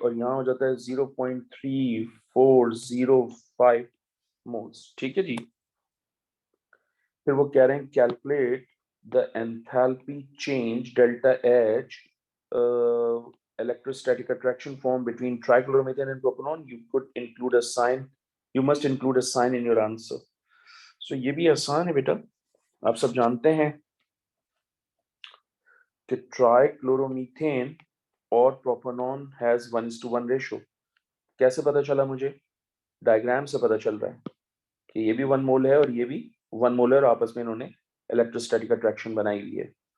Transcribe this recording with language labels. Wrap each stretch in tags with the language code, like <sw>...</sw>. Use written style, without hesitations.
<hi>और यहाँ हो जाता है 0.3405 मोल्स। ठीक है जी। फिर वो कह रहे हैं</hi> <en>Calculate the enthalpy change delta H electrostatic attraction formed between trichloromethane and propanol. You could include a sign, you must include a sign in your answer.</en> <hi>So ये भी आसान है बेटा, आप सब जानते हैं कि ट्राइक्लोरोमीथेन और प्रोपेनॉन हैज 1:1 रेशो। कैसे पता चला मुझे? डायग्राम से पता चल रहा है कि ये भी 1 मोल है और ये भी 1 मोल है, और आपस में इन्होंने इलेक्ट्रोस्टैटिक अट्रैक्शन बनाई हुई है।</hi>